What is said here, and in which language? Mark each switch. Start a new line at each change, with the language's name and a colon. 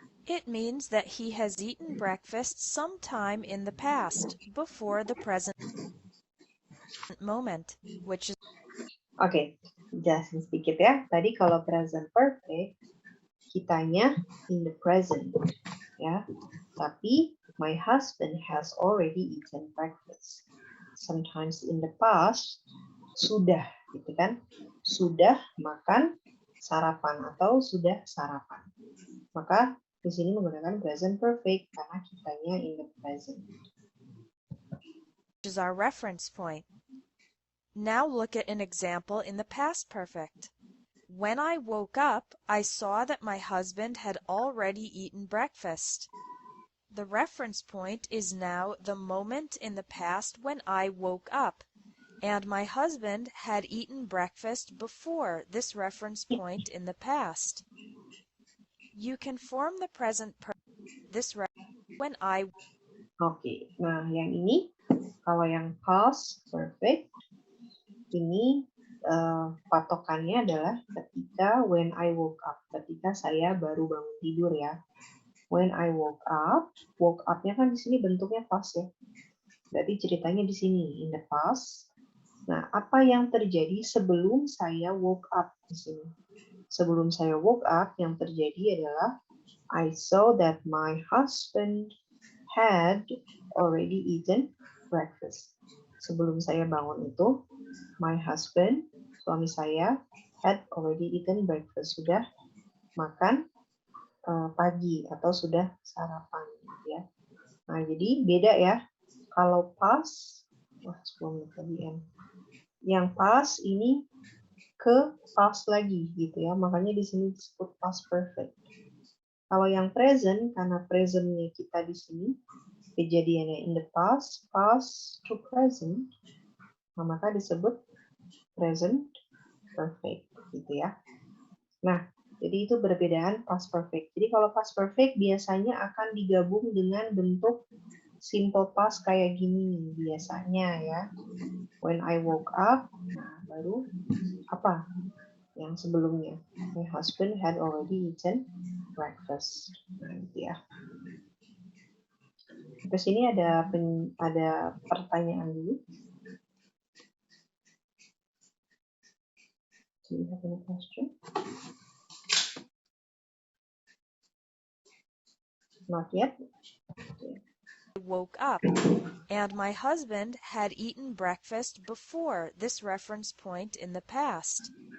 English: It means that he has eaten breakfast sometime in the past, before the present moment, which is
Indonesian: Oke, jelasin sedikit ya. Tadi kalau present perfect, kitanya
English: in the present,
Indonesian: ya.
English: Tapi my husband has already eaten breakfast. Sometimes in the past,
Indonesian: sudah, gitu kan? Sudah makan sarapan atau sudah sarapan. Maka di sini menggunakan present perfect karena kitanya
English: in the present. is our reference point. Now look at an example in the past perfect. When I woke up, I saw that my husband had already eaten breakfast. The reference point is now the moment in the past when I woke up, and my husband had eaten breakfast before this reference point in the past. You can form the present when I.
Indonesian: Oke, nah yang ini, kalau yang past perfect, ini patokannya adalah ketika
English: when I woke up,
Indonesian: ketika saya baru bangun tidur ya.
English: When I woke up-
Indonesian: nya kan di sini bentuknya past ya. Berarti ceritanya di sini
English: in the past.
Indonesian: Nah, apa yang terjadi sebelum saya
English: woke up
Indonesian: di sini? Sebelum saya
English: woke up,
Indonesian: yang terjadi adalah
English: I saw that my husband had already eaten breakfast.
Indonesian: Sebelum saya bangun itu,
English: my husband,
Indonesian: suami saya,
English: had already eaten breakfast.
Indonesian: Sudah makan pagi atau sudah sarapan. Ya. Nah, jadi beda ya. Kalau past, 10 menit lagi ya. Yang past ini ke past lagi gitu ya. Makanya di sini disebut past perfect. Kalau yang present, karena presentnya kita di sini, kejadiannya
English: in the past, past to present,
Indonesian: nah, maka disebut present perfect gitu ya. Nah, jadi itu perbedaan past perfect. Jadi kalau past perfect biasanya akan digabung dengan bentuk simple past kayak gini biasanya ya.
English: When I woke up,
Indonesian: nah baru apa yang sebelumnya?
English: My husband had already eaten breakfast.
Indonesian: Nah, gitu ya. Terus ini ada pertanyaan dulu.
English: Do you have any question? Not yet. Okay. woke up, and my husband had eaten breakfast before this reference point in the past.